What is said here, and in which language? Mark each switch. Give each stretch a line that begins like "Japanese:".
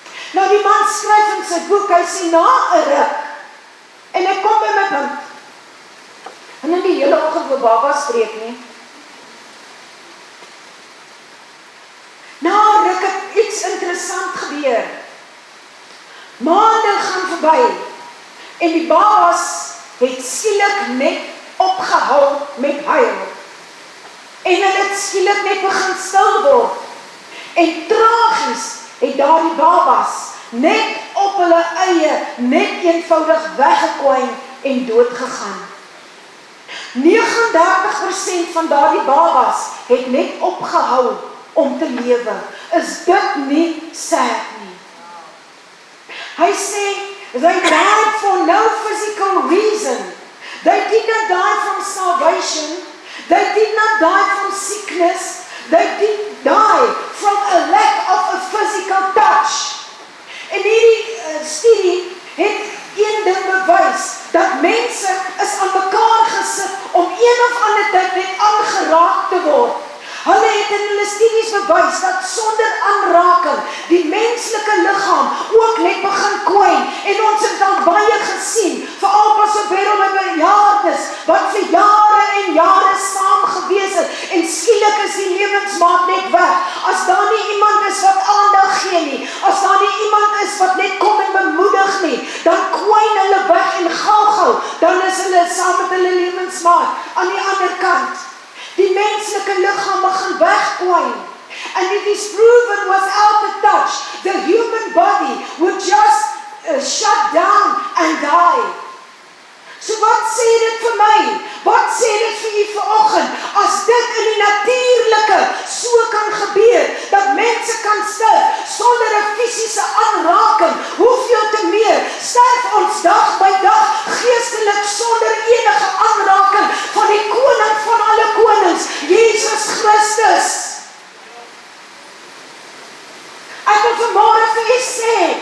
Afrikaans: Nou die man skryf in sy boek, hy sê na 'n ruk, en ek kom by my punt, en in die hele oggend oor baba spreek nie. Na 'n ruk het iets interessant gebeur. Maande gaan verby, en die babas het skielik net opgehou met huil. En hulle het skielik net begin stil word. En tragies het daardie babas net op hulle eie, net eenvoudig weggekwyn en doodgegaan. 39% van daardie babas het net opgehou om te lewe. Is dit nie sad nie? Hy sê,
English: they died for no physical reason. They did not die from starvation. They did not die from sickness. They did die from a lack of a physical touch.
Afrikaans: En hierdie studie het een ding bewys, dat mense is aan mekaar gesit om een of ander tyd net aangeraak te word. Hulle het in hulle studies bewys dat sonder aanraking die menslike liggaam ook net begin kwyn. En ons het al baie gesien, veral pas op bejaardes wat vir jare en jare saam gewees het en skielik is die lewensmaat net weg. As daar nie iemand is wat aandag gee nie, as daar nie iemand is wat net kom en bemoedig nie, dan kwyn hulle weg en gou, dan is hulle saam met hulle lewensmaat aan die ander kant. Die menslike liggaam begin wegkwyn.
English: And it is proven without the touch, the human body would just shut down and die.
Afrikaans: So wat sê dit vir my? Wat sê dit vir u vanoggend? As dit in die natuurlike so kan gebeur, dat mense kan sterf sonder 'n fisiese aanraking, hoeveel te meer sterf ons dag by dag geestelik sonder enige aanraking van die koning van alle konings, Jesus Christus. Ek wil vanmôre vir u sê,